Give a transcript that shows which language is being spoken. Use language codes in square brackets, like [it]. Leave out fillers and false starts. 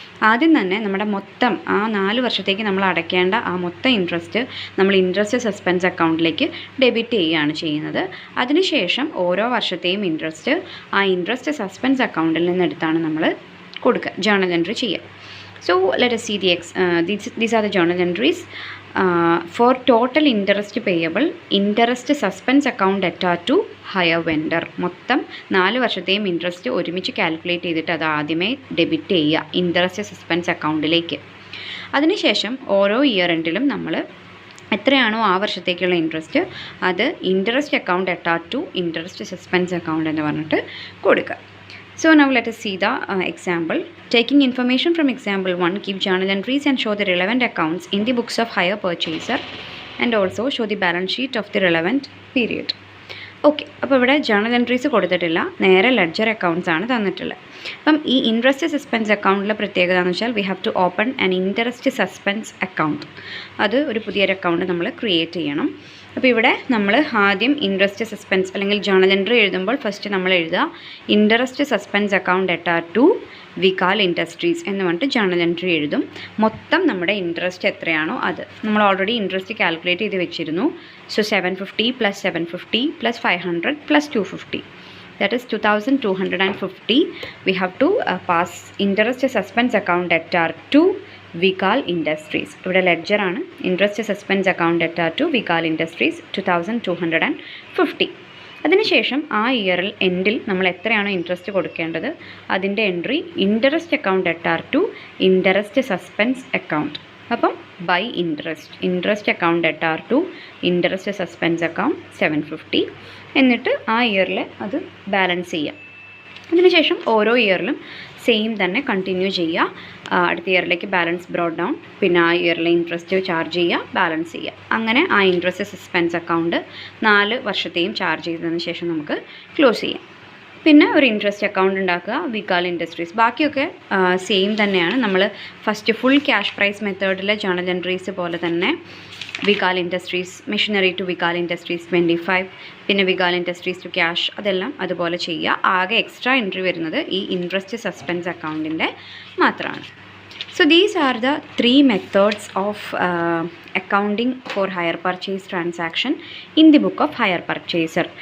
[ml] ആദ്യം തന്നെ നമ്മുടെ മൊത്തം ആ 4 വർഷത്തേക്ക് നമ്മൾ അടയ്ക്കേണ്ട ആ മൊത്തം ഇൻട്രസ്റ്റ് നമ്മൾ ഇൻട്രസ്റ്റ് സസ്പെൻസ് അക്കൗണ്ടിലേക്ക് ഡെബിറ്റ് ചെയ്യുകയാണ് ചെയ്യുന്നത്. അതിനുശേഷം ഓരോ വർഷത്തെയും ഇൻട്രസ്റ്റ് ആ ഇൻട്രസ്റ്റ് സസ്പെൻസ് അക്കൗണ്ടിൽ നിന്നെടുത്താണ് നമ്മൾ കൊടുക്കുക, ജേണൽ എൻട്രി ചെയ്യുക. [en] So let us see these are the journal entries. For total interest payable, interest suspense account attached to hire vendor. [ml] മൊത്തം 4 വർഷത്തെയും ഇൻട്രസ്റ്റ് ഒരുമിച്ച് കാൽക്കുലേറ്റ് ചെയ്തിട്ട് അത് ആദ്യമേ ഡെബിറ്റ് ചെയ്യുക ഇൻട്രസ്റ്റ് സസ്പെൻസ് അക്കൗണ്ടിലേക്ക്. അതിനുശേഷം ഓരോ ഇയർ എൻഡിലും നമ്മൾ എത്രയാണോ ആ വർഷത്തേക്കുള്ള ഇൻട്രസ്റ്റ് അത് interest account attached to interest suspense account എന്ന് പറഞ്ഞിട്ട് കൊടുക്കുക. [en] So now let us see the example. Taking information from example 1, give journal entries and show the relevant accounts in the books of hire purchaser and also show the balance sheet of the relevant period. [ml] Okay, അപ്പോൾ ഇവിടെ journal entries കൊടുത്തിട്ടില്ല, നേരെ ledger accounts ആണ് തന്നിട്ടുള്ളത്. അപ്പം ഈ interest suspense അക്കൗണ്ടിലെ പ്രത്യേകത എന്ന് വെച്ചാൽ [en] We have to open an interest suspense account. [ml] അത് ഒരു പുതിയൊരു അക്കൗണ്ട് നമ്മൾ ക്രിയേറ്റ് ചെയ്യണം. അപ്പോൾ ഇവിടെ നമ്മൾ ആദ്യം ഇൻട്രസ്റ്റ് സസ്പെൻസ് അല്ലെങ്കിൽ ജേണൽ എൻട്രി എഴുതുമ്പോൾ ഫസ്റ്റ് നമ്മൾ എഴുതുക interest suspense account attached to വികാൽ industries എന്ന് പറഞ്ഞിട്ട് ജേണൽ എൻട്രി എഴുതും. മൊത്തം നമ്മുടെ ഇൻട്രസ്റ്റ് എത്രയാണോ അത് നമ്മൾ ഓൾറെഡി ഇൻട്രസ്റ്റ് കാൽക്കുലേറ്റ് ചെയ്ത് വെച്ചിരുന്നു. [en] So 750 + 750 + 500 + 250, that is 2250. We have to pass interest suspense account attached to Vikal Industries. [ml] ഇവിടെ ലെഡ്ജർ ആണ്. [en] Interest suspense account attached to Vikal Industries 2250. [ml] അതിനുശേഷം ആ ഇയറിൽ എൻഡിൽ നമ്മൾ എത്രയാണോ ഇൻട്രസ്റ്റ് കൊടുക്കേണ്ടത് അതിൻ്റെ entry interest account attached to interest suspense account. [en] അപ്പം by interest account attached to interest suspense account 750. [ml] എന്നിട്ട് ആ ഇയറിൽ അത് ബാലൻസ് ചെയ്യാം. അതിനുശേഷം ഓരോ ഇയറിലും സെയിം തന്നെ കണ്ടിന്യൂ ചെയ്യുക. അടുത്ത ഇയറിലേക്ക് ബാലൻസ് ബ്രോഡ് ഡൗൺ, പിന്നെ ആ ഇയറിലെ ഇൻട്രസ്റ്റ് ചാർജ് ചെയ്യുക, ബാലൻസ് ചെയ്യുക. അങ്ങനെ ആ ഇൻട്രസ്റ്റ് സസ്പെൻസ് അക്കൗണ്ട് 4 വർഷത്തെയും ചാർജ് ചെയ്തതിന് ശേഷം നമുക്ക് ക്ലോസ് ചെയ്യാം. പിന്നെ ഒരു ഇൻട്രസ്റ്റ് അക്കൗണ്ട് ഉണ്ടാക്കുക വികാൽ ഇൻഡസ്ട്രീസ്. ബാക്കിയൊക്കെ സെയിം തന്നെയാണ്. നമ്മൾ first full cash prize മെത്തേഡിലെ journal entries പോലെ തന്നെ വികാൽ ഇൻഡസ്ട്രീസ്, മെഷീനറി ടു വികാൽ ഇൻഡസ്ട്രീസ് 25, പിന്നെ വികാൽ ഇൻഡസ്ട്രീസ് ടു ക്യാഷ്, അതെല്ലാം അതുപോലെ ചെയ്യുക. ആകെ എക്സ്ട്രാ എൻട്രി വരുന്നത് ഈ ഇൻട്രസ്റ്റ് സസ്പെൻസ് അക്കൗണ്ടിൻ്റെ മാത്രമാണ്. [en] So these are the 3 methods of accounting for hire purchase transaction in the book of hire purchaser.